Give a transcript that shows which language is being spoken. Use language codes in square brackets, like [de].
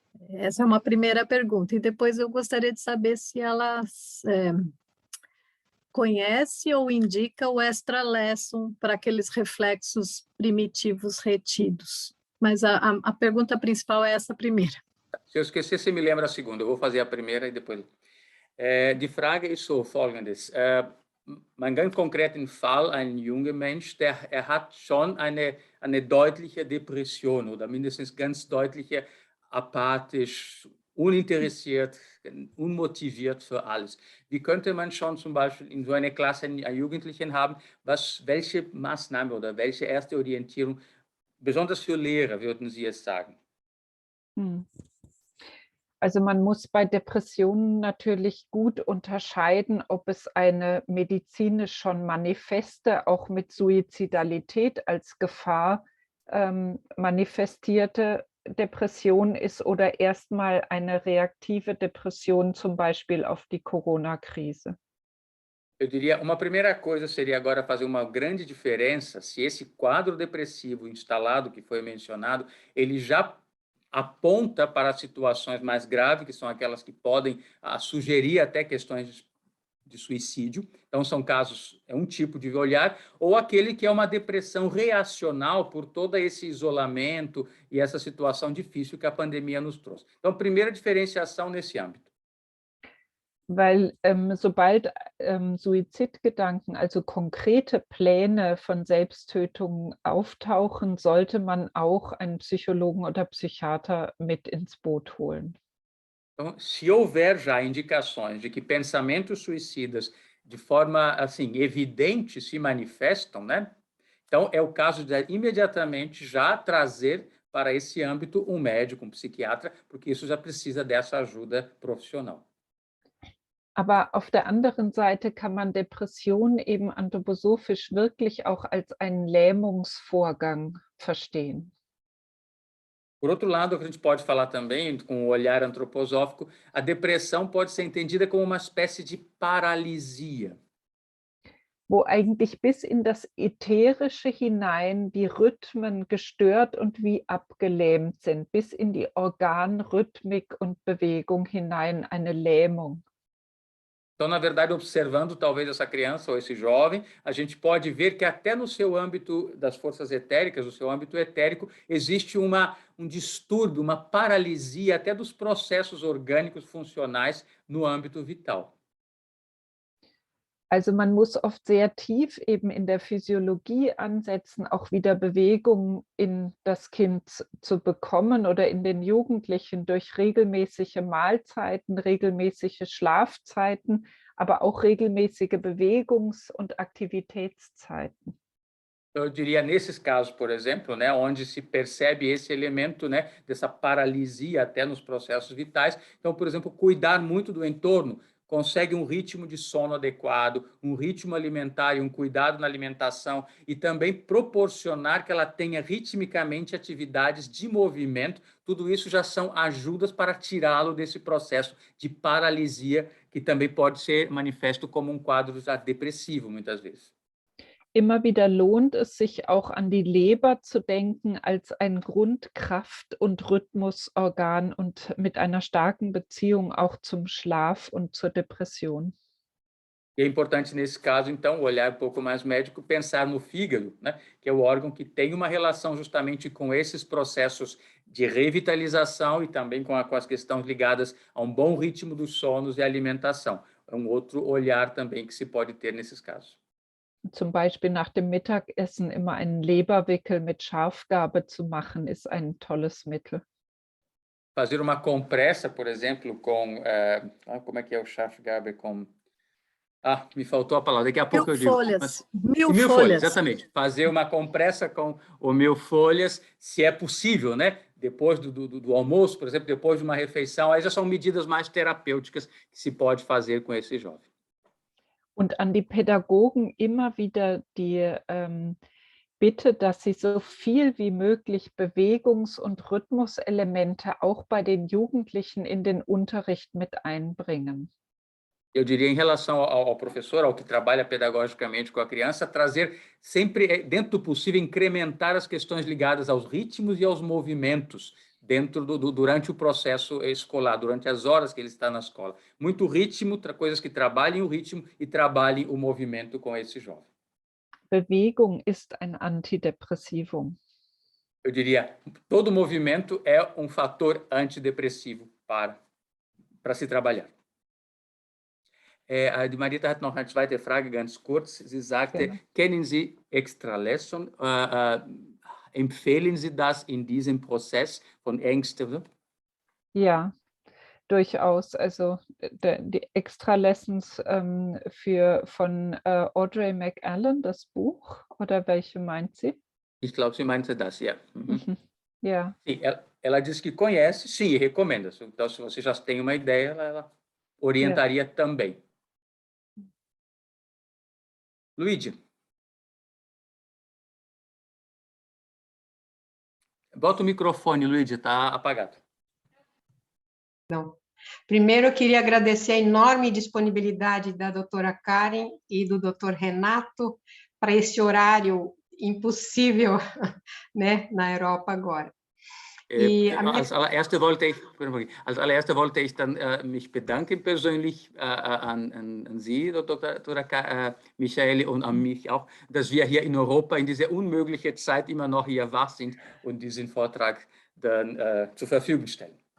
[pt] Essa é uma primeira pergunta. E depois eu gostaria de saber se ela conhece ou indica o extra lesson para aqueles reflexos primitivos retidos. Mas a pergunta principal é essa primeira. Se eu esquecer, você me lembra a segunda. Eu vou fazer a primeira e depois... [de] Die Frage ist so folgendes. Ein ganz konkreten Fall, ein junger Mensch, er hat schon eine deutliche Depression oder mindestens ganz deutliche apathisch, uninteressiert, unmotiviert für alles. Wie könnte man schon zum Beispiel in so einer Klasse einen Jugendlichen haben, welche Maßnahme oder welche erste Orientierung, besonders für Lehrer, würden Sie es sagen? Also man muss bei Depressionen natürlich gut unterscheiden, ob es eine medizinisch schon manifeste, auch mit Suizidalität als Gefahr manifestierte Depression ist oder erstmal eine reaktive Depression, zum Beispiel auf die Corona-Krise. [pt] Eu diria, uma primeira coisa seria agora fazer uma grande diferença se esse quadro depressivo instalado que foi mencionado, ele já aponta para situações mais graves, que são aquelas que podem sugerir até questões de suicídio. Então, são casos, é um tipo de olhar, ou aquele que é uma depressão reacional por todo esse isolamento e essa situação difícil que a pandemia nos trouxe. Então, primeira diferenciação nesse âmbito. [de] Weil sobald Suizidgedanken, also konkrete Pläne von Selbsttötungen auftauchen, sollte man auch einen Psychologen oder Psychiater mit ins Boot holen. [pt] Então, se houver já indicações de que pensamentos suicidas de forma assim evidente se manifestam, né? Então é o caso de imediatamente já trazer para esse âmbito um médico, um psiquiatra, porque isso já precisa dessa ajuda profissional. [de] Aber auf der anderen Seite kann man Depression eben anthroposophisch wirklich auch als einen Lähmungsvorgang verstehen. [pt] Por outro lado, a gente pode falar também, com o olhar antroposófico, a depressão pode ser entendida como uma espécie de paralisia. [de] Wo eigentlich bis in das Ätherische hinein die Rhythmen gestört und wie abgelähmt sind, bis in die Organrhythmik und Bewegung hinein eine Lähmung. [pt] Então, na verdade, observando talvez essa criança ou esse jovem, a gente pode ver que até no seu âmbito das forças etéricas, no seu âmbito etérico, existe um distúrbio, uma paralisia até dos processos orgânicos funcionais no âmbito vital. [de] Also man muss oft sehr tief eben in der Physiologie ansetzen, auch wieder Bewegung in das Kind zu bekommen oder in den Jugendlichen durch regelmäßige Mahlzeiten, regelmäßige Schlafzeiten, aber auch regelmäßige Bewegungs- und Aktivitätszeiten. [pt] Eu diria, nesses casos, por exemplo, né, onde se percebe esse elemento, né, dessa paralisia até nos processos vitais. Então, por exemplo, cuidar muito do entorno, consegue um ritmo de sono adequado, um ritmo alimentar e um cuidado na alimentação, e também proporcionar que ela tenha ritmicamente atividades de movimento, tudo isso já são ajudas para tirá-lo desse processo de paralisia, que também pode ser manifesto como um quadro já depressivo, muitas vezes. [de] Immer wieder lohnt es sich auch an die Leber zu denken als ein Grundkraft- und Rhythmusorgan und mit einer starken Beziehung auch zum Schlaf und zur Depression. [pt] E é importante, nesse caso, então, olhar um pouco mais médico, pensar no fígado, né, que é o órgão que tem uma relação justamente com esses processos de revitalização e também com as questões ligadas a um bom ritmo dos sonos e alimentação. É um outro olhar também que se pode ter nesses casos. [de] Zum Beispiel nach dem Mittagessen immer einen Leberwickel mit Schafgarbe zu machen, ist ein tolles Mittel. [pt] Fazer uma compressa, por exemplo, com... como é que é o Schafgarbe com... me faltou a palavra, daqui a pouco eu digo. Folhas. Mil folhas, exatamente. Fazer uma compressa com o 1000 folhas, se é possível, né? Depois do almoço, por exemplo, depois de uma refeição, aí já são medidas mais terapêuticas que se pode fazer com esse jovem. [de] Und an die Pädagogen immer wieder die Bitte, dass sie so viel wie möglich Bewegungs- und Rhythmuselemente auch bei den Jugendlichen in den Unterricht mit einbringen. [pt] Eu diria, em relação ao professor, ao que trabalha pedagogicamente com a criança, trazer sempre, dentro do possível, incrementar as questões ligadas aos ritmos e aos movimentos durante o processo escolar, durante as horas que ele está na escola. Muito ritmo, coisas que trabalhem o ritmo e trabalhem o movimento com esse jovem. [de] Bewegung ist ein Antidepressivum. [pt] Eu diria, todo movimento é um fator antidepressivo para se trabalhar. [de] Die Marita hat noch eine zweite Frage, ganz kurz. Sie sagte, Gerne. kennen Sie Extralesson? Empfehlen Sie das in diesem Prozess von Ängsten? Ja, durchaus. Also die Extra-Lessons von Audrey McAllen, das Buch, oder welche meint sie? Ich glaube, sie meinte das, ja. Mhm. Ja. [pt] Sim, ela disse que conhece, sim, e recomenda. Então, se você já tem uma ideia, ela orientaria também. Luigi. Bota o microfone, Luigi, está apagado. Não. Primeiro, eu queria agradecer a enorme disponibilidade da doutora Karen e do doutor Renato para esse horário impossível, né, na Europa agora. [de] Als allererste wollte ich dann mich bedanken persönlich an Sie, Dr. Michaeli, und an mich auch, dass wir hier in Europa in dieser unmöglichen Zeit immer noch hier wach sind und diesen Vortrag dann zur Verfügung stellen.